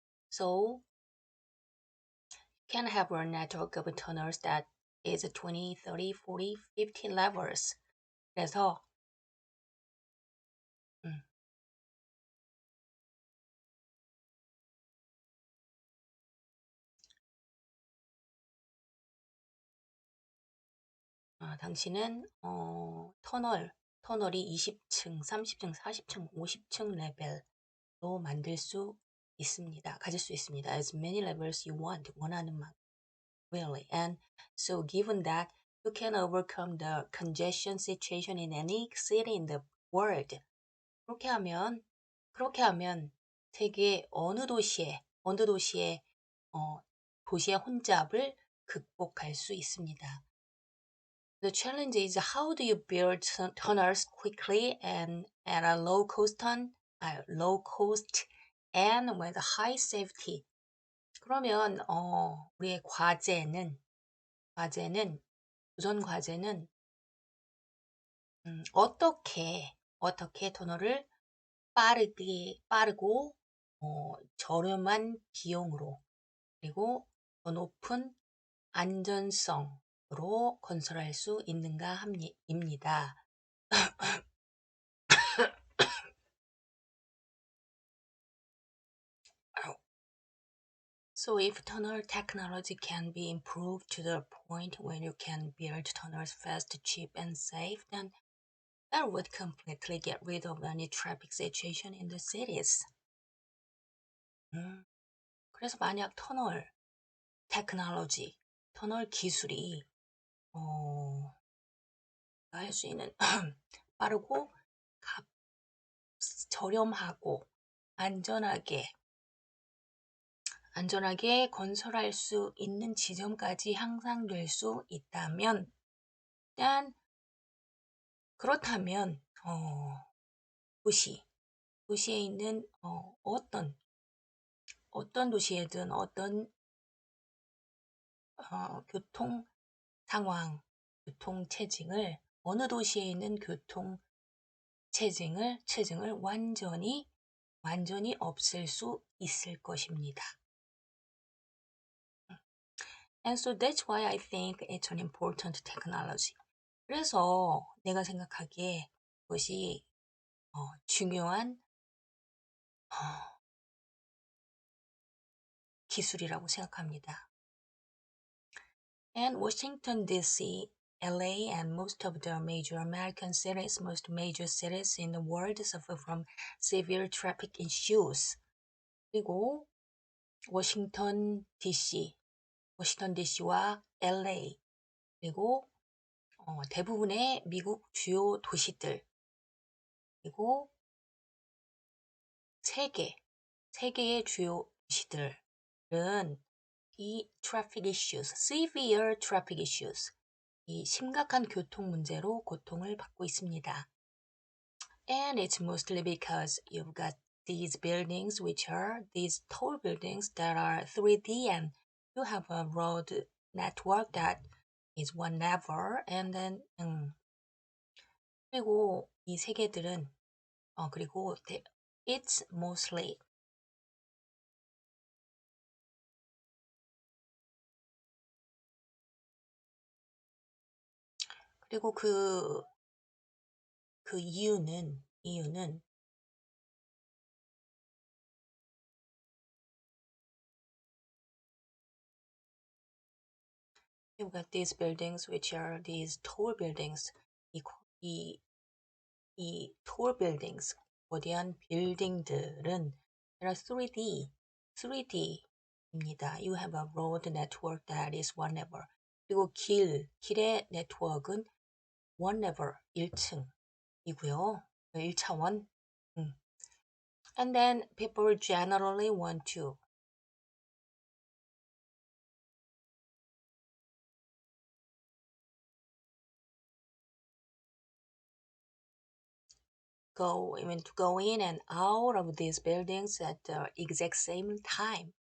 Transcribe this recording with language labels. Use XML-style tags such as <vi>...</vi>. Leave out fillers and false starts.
<en>So, you can have a network of tunnels that is 20, 30, 40, 50 levels.</en> <ko>그래서 당신은 터널이 20층, 30층, 40층, 50층 레벨로 가질 수 있습니다.</ko> <en>As many levels you want,</en> <ko>원하는 만큼.</ko> <en>Really. And so given that you can overcome the congestion situation in any city in the world.</en> <ko>그렇게 하면 세계 어느 도시의 도시의 혼잡을 극복할 수 있습니다.</ko> <en>The challenge is how do you build tunnels quickly and at a low cost and with high safety.</en> <ko>그러면 우리의 우선 과제는 어떻게 터널을 빠르고 저렴한 비용으로 그리고 더 높은 안전성으로 건설할 수 있는가 입니다.</ko> <en>So if tunnel technology can be improved to the point where you can build tunnels fast, cheap, and safe, then that would completely get rid of any traffic situation in the cities.</en> <ko>그래서 만약 터널 테크놀로지, 터널 기술이 할 수 있는 빠르고 저렴하고 안전하게 건설할 수 있는 지점까지 향상될 수 있다면, 일단 그렇다면 도시에 있는 어떤 도시에든 어떤 교통 상황, 교통 체증을 어느 도시에 있는 교통 체증을 완전히 없앨 수 있을 것입니다.</ko> <en>And so that's why I think it's an important technology.</en> <ko>그래서 내가 생각하기에 그것이 중요한 기술이라고 생각합니다.</ko> <en>And Washington D.C., LA, and most of the major American cities, most major cities in the world suffer from severe traffic issues.</en> <ko>그리고 워싱턴 DC와 LA, 그리고 대부분의 미국 주요 도시들, 그리고 세계의 주요 도시들은 이</ko> <en>traffic issues, severe traffic issues,</en> <ko>이 심각한 교통 문제로 고통을 받고 있습니다.</ko> <en>And it's mostly because you've got these buildings, which are these tall buildings that are 3D, and you have a road network that is one level, and then</en> <ko>그리고 이 세계들은 그리고</ko> <en>it's mostly</en> <ko>그리고 그 이유는</ko> <en>you've got these buildings, which are these tall buildings.</en> <ko>이 tall buildings, 거대한 빌딩들은</ko> <en>are 3D</en> <ko>입니다.</ko> <en>You have a road network that is one level.</en> <ko>그리고 길의 네트워크는 one level, 1층이고요. 1차원.</ko> <en>And then people generally want to go in and out of these buildings at the exact same time.</en>